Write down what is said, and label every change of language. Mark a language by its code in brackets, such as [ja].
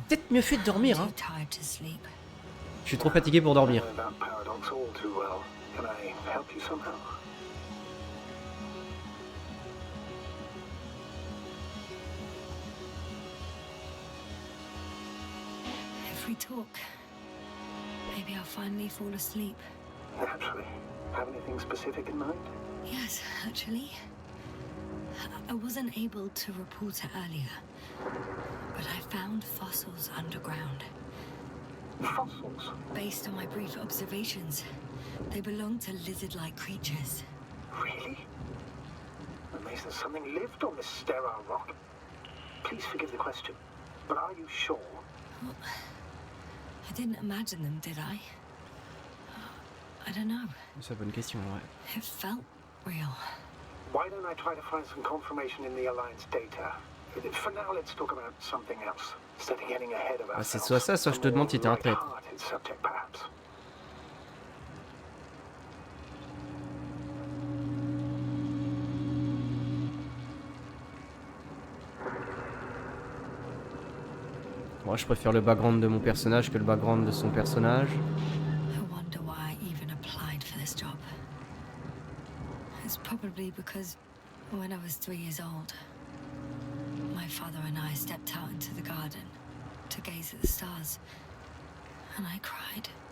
[fr] peut-être mieux fait de dormir, hein. [en] Too tired to sleep. [fr] Je suis trop fatigué pour dormir. [en] I know that paradox all too well. Can I help you somehow? If we talk, maybe I'll finally fall asleep. Naturally. Have anything specific in mind? Yes, actually. I wasn't able to report it earlier, but I found fossils underground. Fossils? Based on my brief observations, they belong to lizard-like creatures. Really? amazed that something lived on this sterile rock. Please forgive the question, but are you sure? Well, I didn't imagine them, did I? I don't know. [fr] C'est une bonne question, ouais. [en] It felt real. Why don't I try to find some confirmation in the Alliance data? For now, let's talk about something else. Instead of getting ahead of ourselves. [fr] C'est soit ça, soit je te demande si t'es un traître. [en] Subject, perhaps. [fr] Moi, je préfère le background de mon personnage que le background de son personnage. [en] I wonder why I even applied for this job. It's probably because when I was 3 years old, my father and I stepped out into the garden to gaze at the stars, and I cried.